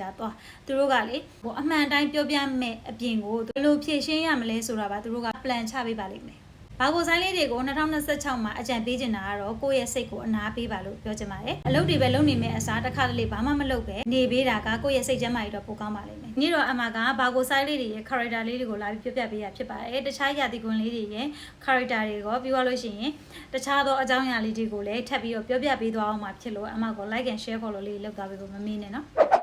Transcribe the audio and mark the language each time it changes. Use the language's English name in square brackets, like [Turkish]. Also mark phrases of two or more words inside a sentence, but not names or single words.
[Burmese] တာတော့သူတို့ကလေအမှန်တိုင်းပြောပြမယ်အပြင်ကိုဘယ်လိုဖြည့်ရှင်းရမလဲဆိုတာပါသူတို့က plan ချပေးပါလိမ့်မယ်ဘာကိုဆိုင်လေးတွေကို2026မှာအကြံပေးချင်တာကတော့ကိုယ့်ရဲ့စိတ်ကိုအနာပေးပါလို့ပြောချင်ပါတယ်အလုပ်တွေပဲလုပ်နေမယ်အစားတစ်ခါတလေဘာမှမလုပ်ပဲနေပေးတာကကိုယ့်ရဲ့စိတ်ကျန်းမာရေးတော့ပိုကောင်းပါလိမ့်မယ်နေ့တော့အမကဘာကိုဆိုင်လေးတွေရဲ့ character လေးတွေကိုလာပြီးပြပြပေးရဖြစ်ပါတယ်တခြားရာသီကွန်လေးတွေရဲ့ character တွေကိုပြောရလို့ရှိရင်တခြားသောအကြောင်းအရာလေးတွေကိုလည်းထပ်ပြီးတော့ပြောပြပေးသွားအောင်မှာဖြစ်လို့အမကို [English] like and share follow [Burmese] လေးလုပ်သွားပေးဖို့မမေ့နဲ့နော်